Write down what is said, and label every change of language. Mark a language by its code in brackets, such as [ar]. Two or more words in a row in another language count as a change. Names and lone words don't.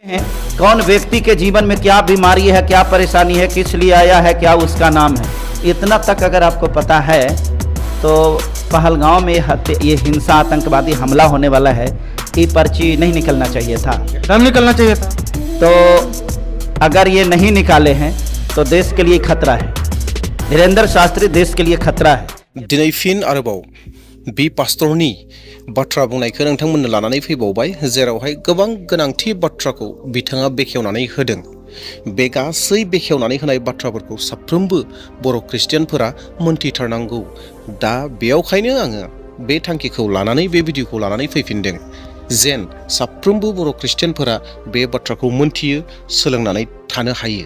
[hi] हैं कौन व्यक्ति के जीवन में क्या बीमारी है, क्या परेशानी है, किस लिए आया है, क्या उसका नाम है, इतना तक अगर आपको पता है तो पहलगांव में ये हिंसा आतंकवादी हमला होने वाला है, ये पर्ची नहीं निकलना चाहिए था। कब निकलना चाहिए था? तो अगर ये नहीं निकाले हैं तो देश के लिए खतरा है। धीरेन्द्र शास्त्री देश के लिए खतरा है। [brx] दिनै फिन आरोबाव बि पास्टरनि बाथ्रा बुंनायखौ नोंथांमोननो लानानै फैबावबाय, जेरावहाय गोबां गोनांथि बाथ्राखौ बिथाङा बेखेवनानै होदों। बे गासै बेखेवनानै होनाय बाथ्राफोरखौ साफ्रोमबो बर' ख्रिस्टियानफोरा मोनथिथारनांगौ। दा बेयावखायनो आङो बे थांखिखौ लानानै बे भिडिअखौ लानानै फैफिनदों, जेन साफ्रोमबो बर' ख्रिस्टियानफोरा बे बाथ्राखौ मोनथियो, सोलोंनानै थानो हायो।